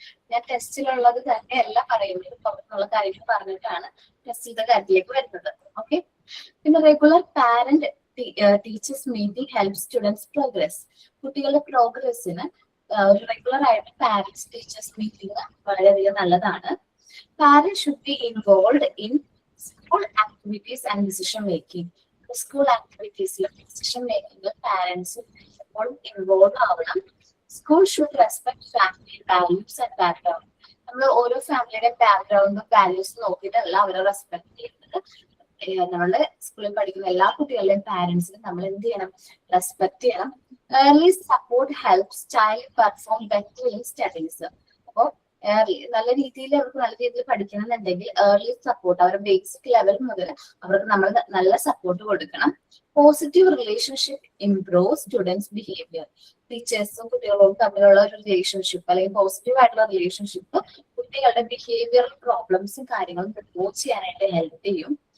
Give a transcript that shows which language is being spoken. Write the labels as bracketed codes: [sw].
[ml] ഞാൻ ടെസ്റ്റിലുള്ളത് തന്നെ എല്ലാം പറയുന്നത് പുറത്തുള്ള കാര്യങ്ങൾ പറഞ്ഞിട്ടാണ് ടെസ്റ്റിന്റെ കാര്യത്തിലേക്ക് വരുന്നത്. [en] Okay, പിന്നെ regular parent teachers meeting help students progress. [ml] കുട്ടികളുടെ പ്രോഗ്രസ്സിന് ഒരു റെഗുലർ ആയിട്ട് പാരന്റ്സ് ടീച്ചേഴ്സ് മീറ്റിംഗ് വളരെയധികം നല്ലതാണ്. [en] Parents should be involved in school activities and decision making. School activities like decision making, parents [ml] എപ്പോഴും ഇൻവോൾവ് ആവണം. [en] School should respect family values and background. [ml] നമ്മൾ ഓരോ ഫാമിലിയുടെ ബാക്ക്ഗ്രൗണ്ടും വാല്യൂസും നോക്കിയിട്ടല്ല അവരെ റെസ്പെക്ട് ചെയ്യുന്നത്. നമ്മള് സ്കൂളിൽ പഠിക്കുന്ന എല്ലാ കുട്ടികളുടെയും പാരന്റ്സിനും നമ്മൾ എന്ത് ചെയ്യണം? റെസ്പെക്ട് ചെയ്യണം. [en] Early support helps child perform better in studies. [ml] അപ്പോൾ നല്ല രീതിയിൽ അവർക്ക് നല്ല രീതിയിൽ പഠിക്കണം എന്നുണ്ടെങ്കിൽ ഏർലി സപ്പോർട്ട്, അവരുടെ ബേസിക് ലെവൽ മുതൽ അവർക്ക് നമ്മൾ നല്ല സപ്പോർട്ട് കൊടുക്കണം. [en] Positive relationship improve students behaviour. [ml] ടീച്ചേഴ്സും കുട്ടികളോടും തമ്മിലുള്ള ഒരു റിലേഷൻഷിപ്പ് അല്ലെങ്കിൽ പോസിറ്റീവ് ആയിട്ടുള്ള റിലേഷൻഷിപ്പ് കുട്ടികളുടെ ബിഹേവിയറൽ പ്രോബ്ലംസും കാര്യങ്ങളും റിമൂവ് ചെയ്യാനായിട്ട് ഹെൽപ്പ് ചെയ്യും.